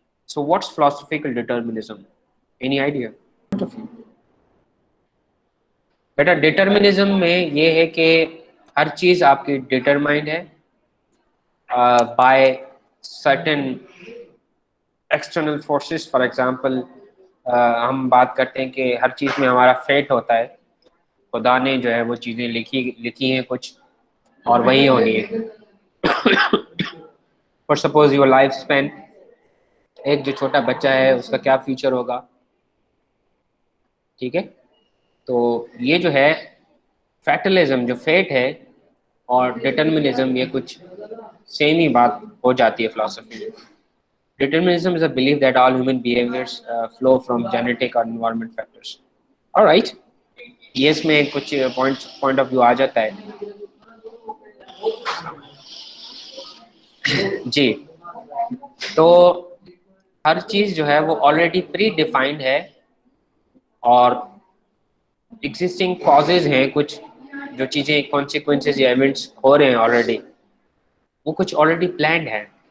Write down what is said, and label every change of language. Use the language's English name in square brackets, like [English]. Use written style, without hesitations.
[English] So what's philosophical determinism? Any idea? [Urdu] بیٹا determinism میں یہ ہے کہ ہر چیز آپ کی ڈیٹرمائنڈ ہے [English] By certain external forces. [Urdu] For example ہم بات کرتے ہیں کہ ہر چیز میں ہمارا فیٹ ہوتا ہے, خدا نے جو ہے وہ چیزیں لکھی ہیں کچھ اور وہی ہونی ہے. [English] for suppose your life span, [Urdu] ایک جو چھوٹا بچہ ہے اس کا کیا فیوچر ہوگا. ٹھیک ہے، تو یہ جو ہے فیٹلزم جو فیٹ ہے اور ڈٹرمنزم یہ کچھ سیم ہی بات ہو جاتی ہے فلسفی میں. [English] Determinism is a belief that all human behaviors flow from genetic or environment factors. All right. [Urdu] یہ اس میں کچھ پوائنٹ آف ویو آ جاتا ہے. جی، تو ہر چیز جو ہے وہ آلریڈی پری ڈیفائنڈ ہے اور ایگزسٹنگ کازز ہیں کچھ جو چیزیں کانسیکوینسز یا ایونٹس ہو رہے ہیں آلریڈی، وہ کچھ آلریڈی پلانڈ ہے.